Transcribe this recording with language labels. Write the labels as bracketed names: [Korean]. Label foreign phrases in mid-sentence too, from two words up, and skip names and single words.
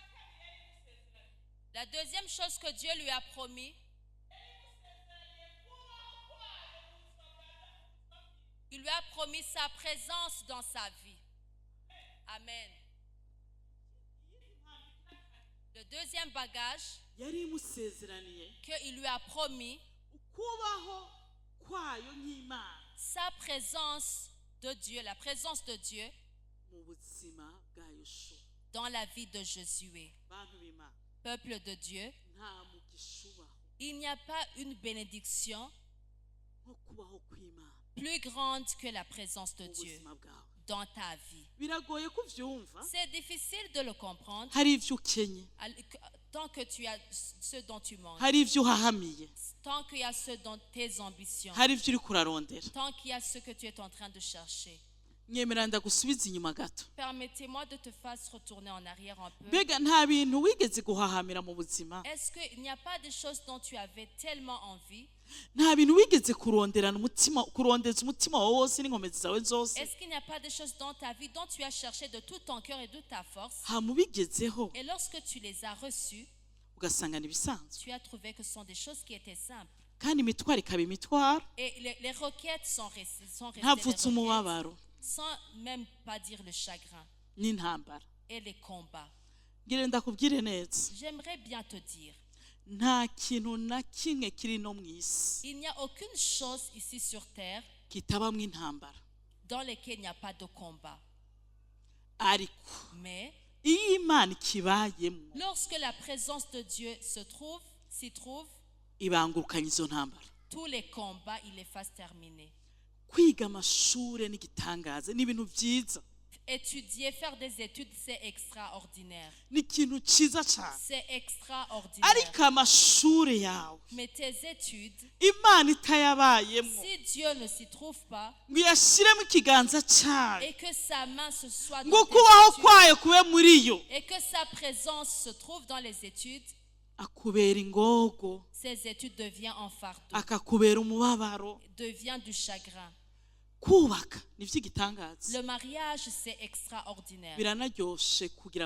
[French] La deuxième chose que Dieu lui a promis, il lui a promis sa présence dans sa vie. Amen. Le deuxième bagage [Rundi] yari imusezeraniye [French] qu'il lui a promis, [Rundi] ukubaho kwayo nk'imana [French] sa présence de Dieu, la présence de Dieu [Rundi] mu buzima bwa yoshuwa [French] dans la vie de Josué, [Rundi] bantu b'imana [French] peuple de Dieu. [Rundi] nta mugisha ubaho [French] Il n'y a pas une bénédiction [Rundi] nko kubaho kw'imana [French] plus grande que la présence de [Rundi] mu [French] Dieu [Rundi] buzima bwawe [French] dans ta vie. [Rundi] biragoye kuvyumva [French] C'est difficile de le comprendre [Rundi] hari ivyo ukenye [French] tant que tu as ce dont tu manques, [Rundi] hari ivyo uhahamiye [French] tant qu'il y a ce dont tes ambitions, [Rundi] hari ivyo uriko urarondera [French] tant qu'il y a ce que tu es en train de chercher. [Rundi] nyemera ndagusubiza inyuma gato [French] Permettez-moi de te faire retourner en arrière un peu. [Rundi] mbega nta bintu wigeze guhahamira mu buzima [French] Est-ce qu'il n'y a pas des choses dont tu avais tellement envie? [Rundi] nta bintu wigeze kuronderana umutima kurondeza umutima wawe wose n'inkomezi zawe zose [French] Est-ce qu'il n'y a pas des choses dans ta vie dont tu as cherché de tout ton cœur et de ta force? [Rundi] hama ubigezeho [French] Et lorsque tu les as reçues, [Rundi] ugasanga ni ibisanzwe [French] tu as trouvé que ce sont des choses qui étaient simples. [Rundi] kandi imitwaro ikaba imitwaro [French] Et les requêtes sont restées des [Rundi] ntavutse [French] requêtes, [Rundi] umubabaro [French] sans même pas dire le chagrin [Rundi] n'intambara [French] et les combats. [Rundi] ngire ndakubwire neza [French] J'aimerais bien te dire, [Rundi] nta kintu na kimwe kiri no mu isi [French] il n'y a aucune chose ici sur terre [Rundi] kitabamwo intambara [French] dans laquelle il n'y a pas de combat. [Rundi] ariko [French] Mais [Rundi] iyo imana ikibayemo [French] lorsque la présence de Dieu s'y trouve, [Rundi] ibangurukanya izo ntambara [French] tous les combats, il les fasse terminer. [Rundi] kwiga amashure n'igitangaza ni ibintu byiza [French] Étudier, faire des études, c'est extraordinaire. [Rundi] ni ikintu cyiza cyane [French] C'est extraordinaire. [Rundi] ariko amashure yawe [French] Mais tes études, [Rundi] imana itayabayemo [French] si Dieu ne s'y trouve pas [Rundi] ngo iyashyiremo ikiganza cyayo [French] et que sa main se soit [Rundi] ngo [French] dans tes [Rundi] kubaho [French] études, [Rundi] kwayo kube muri yo [French] et que sa présence se trouve dans les études, [Rundi] akubera ingogo [French] ces études deviennent un fardeau, [Rundi] akakubera umubabaro [French] devient du chagrin. [Rundi] kubaka ni iby'igitangaza [French] Le mariage, c'est extraordinaire. [Rundi] biranaryoshe kugira